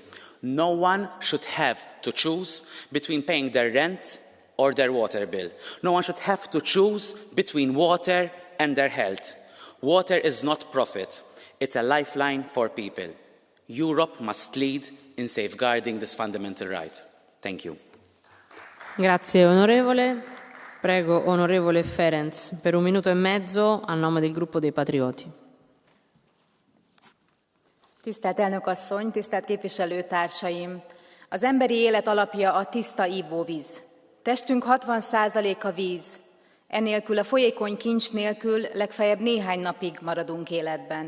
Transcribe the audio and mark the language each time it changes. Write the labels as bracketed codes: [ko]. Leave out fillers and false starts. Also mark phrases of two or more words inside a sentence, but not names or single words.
[en] No one should have to choose between paying their rent or their water bill. No one should have to choose between water and their health. Water is not profit. It's a lifeline for people. Europe must lead in safeguarding this fundamental right. Thank you. [it] Grazie onorevole. Prego onorevole Ferenc per 1 minuto e mezzo a nome del gruppo dei Patrioti. [hu] Tisztelt elnök asszony, tisztelt képviselőtársaim! Az emberi élet alapja a tiszta ivóvíz. Testünk 60%-a víz. Enélkül a folyékony kincs nélkül legfeljebb néhány napig maradunk életben.